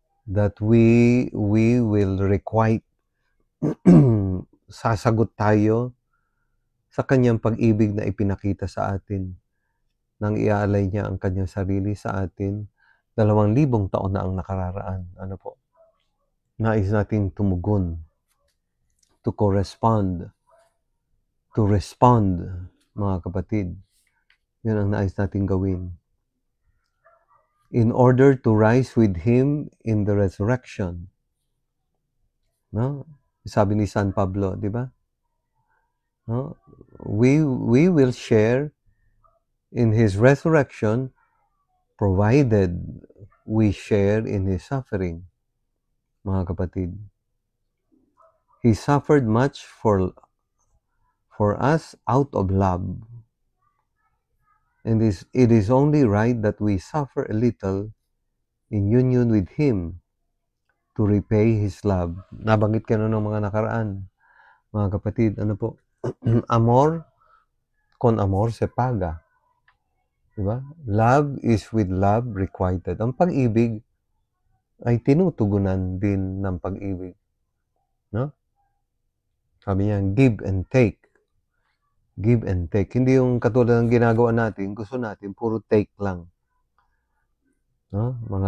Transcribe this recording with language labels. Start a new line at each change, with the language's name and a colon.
English: That we will requite,
Filipino: sasagot tayo sa Kanyang pag-ibig na ipinakita sa atin nang iaalay niya ang Kanyang sarili sa atin 2,000 taon na ang nakararaan. Ano po? Nais nating tumugon,
English: to correspond, to respond,
Filipino: mga kapatid. Yun ang nais nating gawin.
English: In order to rise with Him in the resurrection. No?
Filipino: Sabi ni San Pablo, di ba? No?
English: We will share in His resurrection provided we share in His suffering.
Filipino: Mga kapatid.
English: He suffered much for us out of love. And it is only right that we suffer a little in union with Him to repay His love.
Filipino: Nabanggit ka na ng mga nakaraan, mga kapatid. Ano po?
Spanish: Amor con amor se paga.
Filipino: Diba?
English: Love is with love requited.
Filipino: Ang pag-ibig ay tinutugunan din ng pag-ibig.
English: No?
Filipino: Sabi niya,
English: give and take. Give and take.
Filipino: Hindi yung katulad ng ginagawa natin, gusto natin, puro take lang. No?